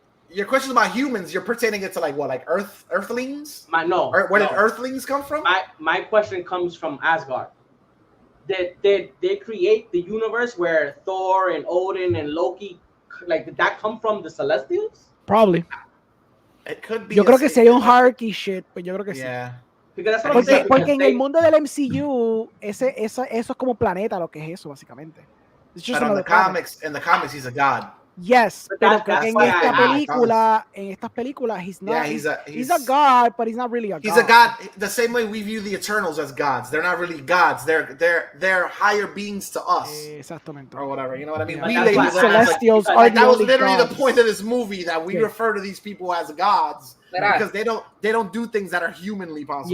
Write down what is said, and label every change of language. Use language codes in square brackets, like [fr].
[en] Your question about humans, you're pertaining it to Earthlings? Where did Earthlings come from? My question comes from Asgard. Did they create the universe where Thor and Odin and Loki, did that come from the Celestials? Probably. It could be. [es] Yo creo que sería un [en] hierarchy shit, [es] pero yo creo que sí. Porque en el mundo del MCU, eso es como planeta, lo que es eso, básicamente. [en] But in the comics, he's a god. Yes, [es] pero creo que en estas películas, [en] he's not. Yeah, he's a god, but he's not really a god. He's a god the same way we view the Eternals as gods. They're not really gods. They're higher beings to us. [es] Exactamente. [en] Or whatever. You know what I mean? Yeah. Celestials are that was literally the point of this movie, that we refer to these people as gods because they don't do things that are humanly possible.